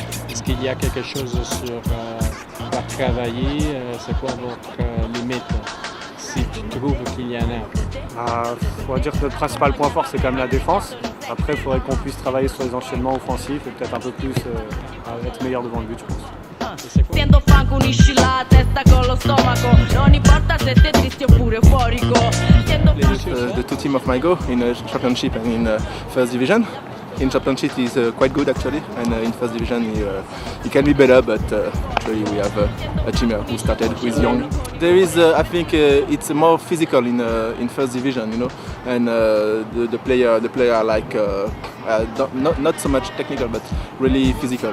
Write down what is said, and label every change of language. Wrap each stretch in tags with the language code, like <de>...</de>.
<fr>Est-ce qu'il y a quelque chose sur à travailler? C'est quoi votre limite? Si tu trouves qu'il y en a. On va dire que notre principal point fort c'est quand même la défense. Après il faudrait qu'on puisse travailler sur les enchaînements offensifs et peut-être un peu plus être meilleur devant le but, je pense.</fr> <it>Siendo franco unisci la testa con lo stomaco. Non importa se sei triste oppure euforico.</it> <en>The two teams of MyGo in championship and in first division. In championship is quite good actually, and in first division he can be better, but actually we have a team who started who is young. There is, I think, it's more physical in first division, you know, and the player are like not so much technical, but really physical.</en>